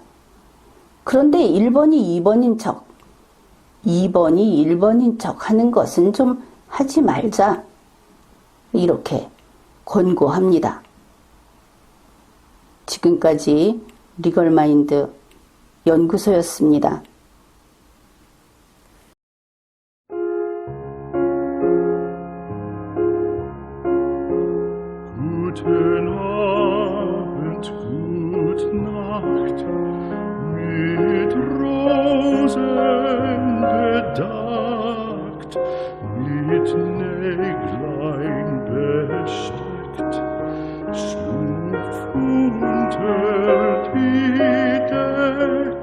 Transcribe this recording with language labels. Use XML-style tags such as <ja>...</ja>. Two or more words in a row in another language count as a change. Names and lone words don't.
<ko>그런데 1번이 2번인 척, 2번이 1번인 척 하는 것은 좀 하지 말자. 이렇게 권고합니다. 지금까지 리걸마인드 연구소였습니다.</ko> <de>Guten Abend, gute Nacht, mit Rosen bedeckt, mit Näglein besteckt, schlupf unter die Deck.</de>